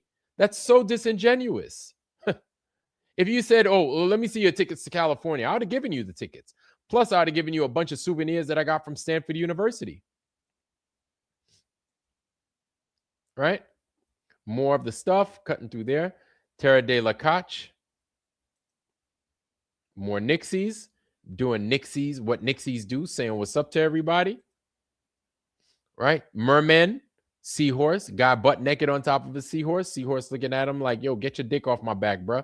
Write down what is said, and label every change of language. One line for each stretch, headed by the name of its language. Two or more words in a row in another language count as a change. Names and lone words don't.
English: That's so disingenuous. If you said, oh, well, let me see your tickets to California, I would have given you the tickets. Plus, I would have given you a bunch of souvenirs that I got from Stanford University. Right? More of the stuff cutting through there. Terra de la Coche. More Nixies. Doing Nixies, what Nixies do, saying what's up to everybody. Right? Merman, seahorse, guy butt naked on top of a seahorse. Seahorse looking at him like, yo, get your dick off my back, bro.